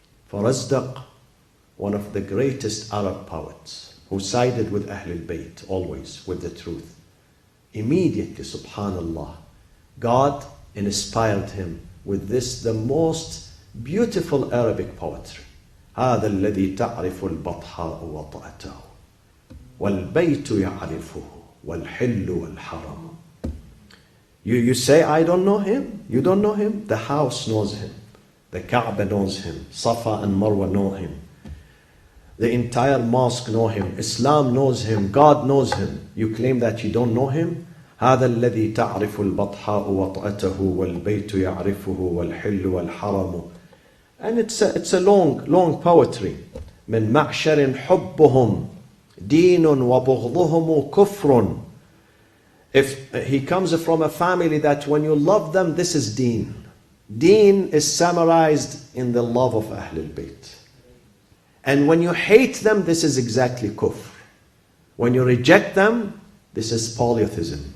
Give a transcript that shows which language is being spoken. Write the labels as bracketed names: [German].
[English] Farazdaq, one of the greatest Arab poets, who sided with Ahlul Bayt, always with the truth. Immediately, subhanallah, God inspired him with this, the most beautiful Arabic poetry. [Arabic] هذا الذي تعرف البطحاء وطأته والبيت يعرفه والحل والحرم. [English] You say, I don't know him. You don't know him? The house knows him. The Kaaba knows him. Safa and Marwa know him. The entire mosque know him. Islam knows him. God knows him. You claim that you don't know him? [Arabic] هذا الذي تعرف البطحاء وطأته والبيت يعرفه والحل والحرم. [English] And it's a long poetry. [Arabic] من معشر حبهم دين وبغضهم كفر. [English] If he comes from a family that when you love them, this is deen. Deen is summarized in the love of Ahlul Bayt. And when you hate them, this is exactly kufr. When you reject them, this is polytheism.